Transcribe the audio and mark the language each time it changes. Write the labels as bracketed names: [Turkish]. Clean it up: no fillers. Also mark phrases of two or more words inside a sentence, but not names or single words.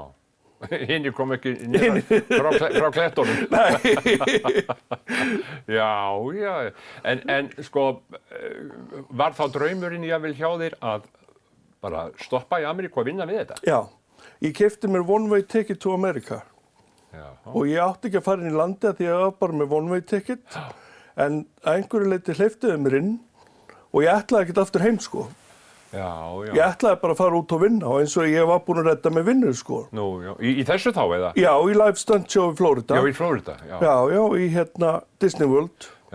[Icelandic] Hinni kom ekki frá klettunum. Nei. Já. En sko, var þá draumurinn jafnvel hjá þér að bara stoppa í Ameríku og vinna við þetta? Já. Ég keypti mér [English] one way ticket to America. [Icelandic] Já. Og ég átti ekki að fara inn í landi að því ég var bara með [English] one way ticket. [Icelandic] En að einhverju leyti hleyptuðu mér inn og ég ætlaði ekkert aftur heim, sko. Já, já. Ég ætlaði bara að fara út og vinna og eins og ég var búinn að redda með vinnu, sko. Nú, já. Í þessu þá, eða? Já, í [English] live stunt show [Icelandic] í Florida. Já, í Florida, já. Já, í Disney World. Já.